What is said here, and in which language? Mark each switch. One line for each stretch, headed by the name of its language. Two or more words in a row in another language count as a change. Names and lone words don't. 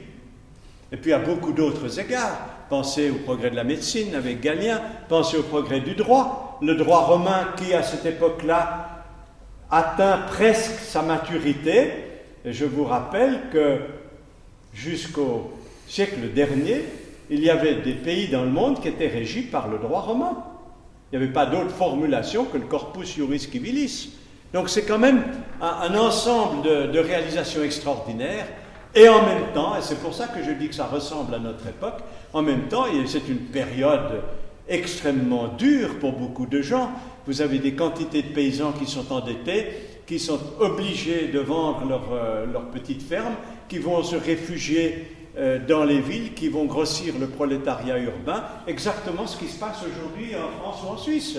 French: Et puis à beaucoup d'autres égards, pensez au progrès de la médecine avec Galien, pensez au progrès du droit, le droit romain qui à cette époque-là atteint presque sa maturité. Et je vous rappelle que jusqu'au siècle dernier, il y avait des pays dans le monde qui étaient régis par le droit romain. Il n'y avait pas d'autre formulation que le corpus juris civilis. Donc c'est quand même un ensemble de réalisations extraordinaires. Et en même temps, et c'est pour ça que je dis que ça ressemble à notre époque, en même temps, c'est une période extrêmement dure pour beaucoup de gens. Vous avez des quantités de paysans qui sont endettés, qui sont obligés de vendre leur petite ferme, qui vont se réfugier dans les villes, qui vont grossir le prolétariat urbain, exactement ce qui se passe aujourd'hui en France ou en Suisse.